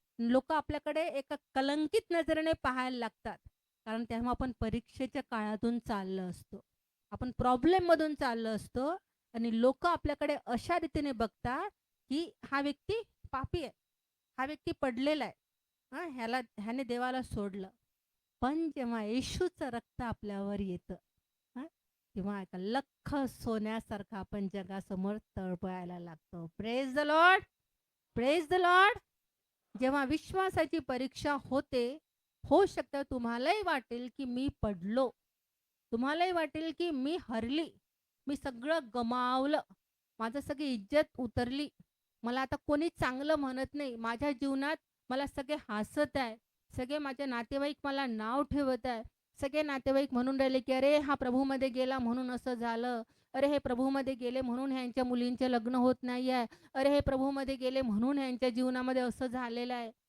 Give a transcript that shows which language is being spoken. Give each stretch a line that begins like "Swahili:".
Marathi: लोक आपल्याकडे एका कलंकित नजरेने पाहायला लागतात, कारण तेव्हा आपण परीक्षेच्या काळातून चाललो असतो, आपण प्रॉब्लेम मधून चाललो असतो, आणि लोक आपल्याकडे अशा रीतीने बघतात की हा व्यक्ती पापी आहे, हा व्यक्ती पडलेला आहे, ह्याने देवाला सोडलं. पण जेव्हा येशूचं रक्त आपल्यावर येतं, हं, तेव्हा एका लख्ख सोन्यासारखं आपण जगासमोर तळपळायला लागतो.
English: Praise the lord, praise the lord.
Marathi: जेव्हा विश्वासाची परीक्षा होते, होऊ शकतं तुम्हालाही वाटेल की मी पडलो, तुम्हालाही वाटेल की मी हरली, मी सगळं गमावलं, माझं सगळी इज्जत उतरली, मला आता कोणी चांगलं म्हणत नाही, माझ्या जीवनात मला सगळे हसत आहे, सगळे माझे नातेवाईक मला नाव ठेवत आहे, सगळे नातेवाईक म्हणून राहिले की अरे हा प्रभूमध्ये गेला म्हणून असं झालं, अरे हे प्रभूमध्ये गेले म्हणून ह्यांच्या मुलींचे लग्न होत नाही आहे, अरे हे प्रभूमध्ये गेले म्हणून ह्यांच्या जीवनामध्ये असं झालेलं आहे.